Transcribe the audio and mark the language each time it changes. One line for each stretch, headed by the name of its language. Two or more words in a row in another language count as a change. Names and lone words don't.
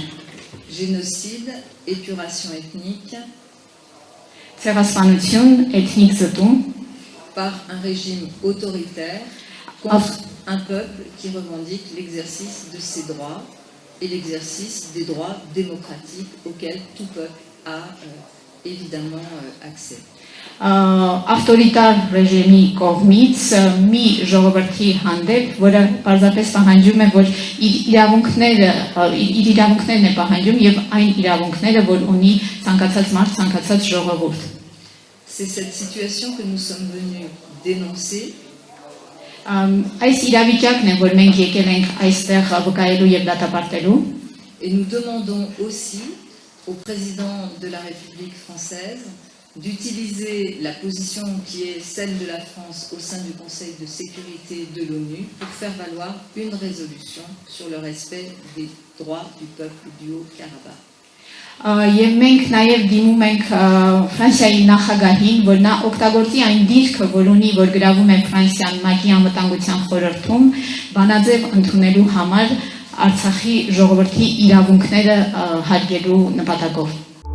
French: Génocide, épuration ethnique,
Armenian: ցեղասպանություն, էթնիկ զտում,
French: par un régime autoritaire contre un peuple qui revendique l'exercice de ses droits et l'exercice des droits démocratiques auxquels tout peuple a évidemment accès.
Armenian: Ավտորիտար ռեժիմի կողմից մի ժողովրդի հանդեպ, որը պարզապես պահանջում է, որ իր իրավունքներն է պահանջում եւ այն իրավունքները, որ ունի ցանկացած մարդ, ցանկացած ժողովուրդ։
French: C'est cette situation que nous sommes venus dénoncer.
Armenian: Այս իրավիճակն է, որ մենք եկել ենք այստեղ վկայելու եւ դատապարտելու։
French: Et nous demandons aussi au président de la République française d'utiliser la position qui est celle de la France au sein du Conseil de sécurité de l'ONU pour faire valoir une résolution sur le respect des droits du peuple du Haut-Karabakh.
Armenian: Եվ մենք նաև դիմում ենք Ֆրանսիայի նախագահին, որ նա օգտագործի այն դիրքը, որ ունի, որ գրավում է Ֆրանսիան ՄԱԿ-ի անվտանգության խորհրդում, բանաձև ընդունելու համար Արցախի ժողովրդի իրավունքները հարգելու նպատակով։